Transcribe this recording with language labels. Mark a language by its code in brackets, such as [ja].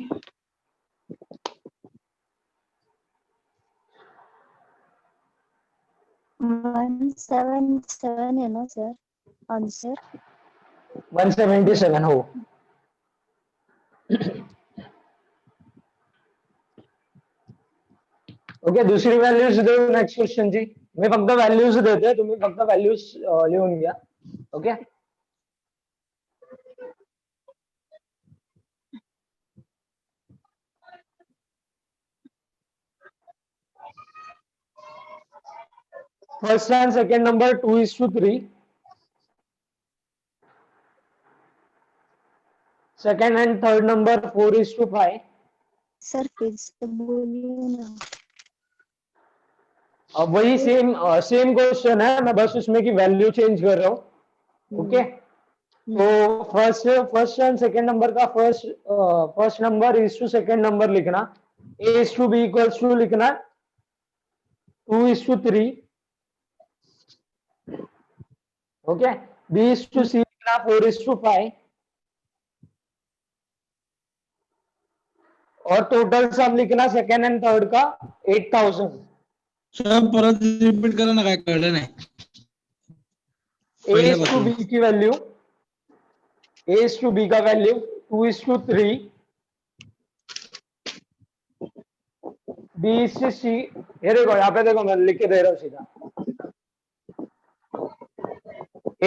[hi] 177 है ना sir answer? [mr] 177 हो। ओके दुसरी व्हॅल्यूज देऊ नेक्स्ट क्वेश्चन ची, मी फक्त व्हॅल्यूज देते, तुम्ही फक्त व्हॅल्यूज लिहून घ्या। [en] Okay first and second number 2:3, second and third number 4:5। [hi] Sir फिर से बोलिए ना। अब वही सेम क्वेश्चन है, मैं बस उसमें की वैल्यू चेंज कर रहा हूँ। [en] Okay तो first and second number का first number is to second number लिखना, a is to b equals to लिखना 2:3 okay, B is to C लिखना 4:5 और total sum लिखना second and third का 8,000। [mr] सर परत रिपीट करा ना, काय कळलं नाही. [hi] A is to B की value, A is to B का value 2:3, B is to C, ये देखो यहाँ पे देखो मैं लिख के दे रहा हूँ सीधा।